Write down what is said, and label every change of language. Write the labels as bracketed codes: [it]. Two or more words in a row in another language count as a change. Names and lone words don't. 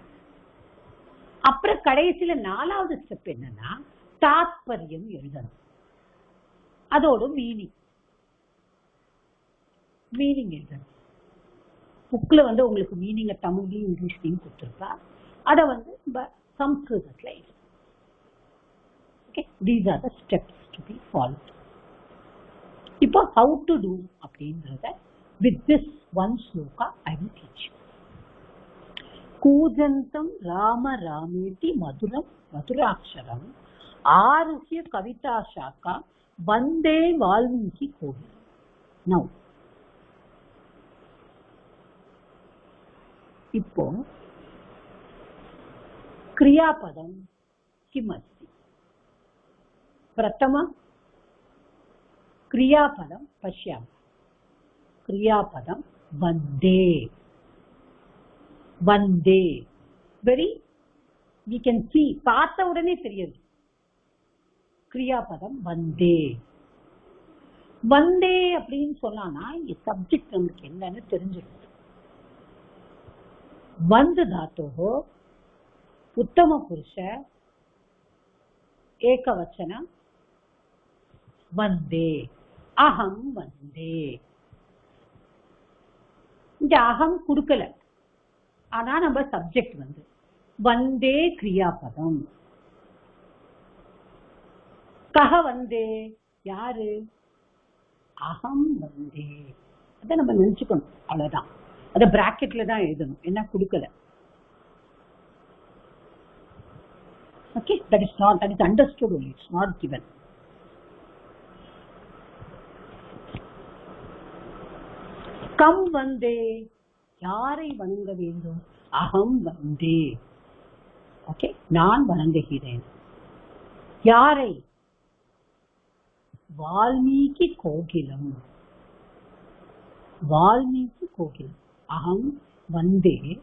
[ta] அப்புறம் கடைசியில 4வது ஸ்டெப் என்னன்னா, தாத்பரியம் எழுதணும். அதோட மீனிங் எழுதணும். புக்ல வந்து உங்களுக்கு மீனிங்க தமிழ்லையும் இங்கிலீஷ்லையும் கொடுத்துருப்பா. அதை வந்து சம்ஸ்கிருதத்துல எழுதணும். [en] Okay, these are the steps to be followed. Now how to do அப்படின்றத with this one sloka I will teach you. [sa] कूजन्तं राम रामेति मधुरं मधुराक्षरम् आरुह्य कविता शाखां वन्दे वाल्मीकि कोकिलम्. Now இப்போ क्रियापदम किमस्ति? प्रथम क्रियापदम पश्यामः. क्रियापदम वंदे. वंदे [en] very we can see [ta] பார்த்த உடனே தெரியுது. [sa] क्रियापदम वंदे. वंदे [ta] அப்படின்னு சொன்னானா இந்த சப்ஜெக்ட் நமக்கு என்னன்னு தெரிஞ்சிடும். [sa] वंद धातोः उत्तम पुरुष एकवचन वंदे. अहम वंदे. [ta] இந்த அகம் குடுக்கல, ஆனா நம்ம சப்ஜெக்ட் வந்து [sa] वन्दे क्रियापदम्. कः वन्दे, [ta] யாரு? [sa] अहं वन्दे. [ta] அத நம்ம நினைச்சுக்கணும், அவ்வளவுதான். அத பிராக்கெட்ல தான் எழுதணும், என்ன குடுக்கல. [en] Okay, that is understood only, it's not given. [sa] कं वन्दे, [ta] யாரை வணங்க வேண்டும்? [sa] अहं वन्दे. [ta] ஓகே, நான் வணங்குகிறேன். யாரை? [sa] वाल्मीकि कोकिलम्. वाल्मीकि कोकिलम्। अहं वन्दे.